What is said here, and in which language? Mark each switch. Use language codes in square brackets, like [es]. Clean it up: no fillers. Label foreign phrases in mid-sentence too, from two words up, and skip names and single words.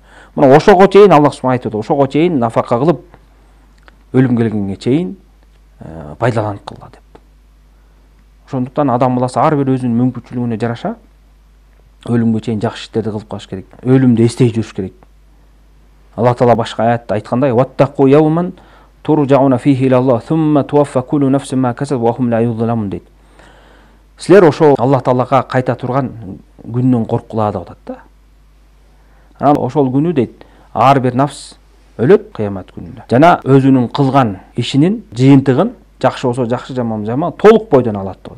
[ky] Мына ошого чейин Аллах субхана айтып атат, ошого чейин нафака кылып, өлүм келгенге чейин пайдаланып кылла деп. Ошондуктан адам баласы ар бир өзүнүн мүмкүнчүлүгүнө жараша өлүмгө чейин жакшы иштерди кылып калыш керек. Өлүмдү эстей жүрүш керек. Аллах таала башка аятта айткандай: [ar] "واتقوا يوما ترجعون فيه إلى الله ثم توفى كل نفس ما كسبت وهم لا يظلمون" дейт. [ky] Силер ошо Аллах таалага кайта турган күндөн коркула деп атат да. Анан ошол күнү дейт, ар бир нафс өлөт кыямат күнүндө. Жана өзүнүн кылган ишинин жыйынтыгын, жакшы болсо жакшы, жаман жаман, толук бойдон алат деп атат.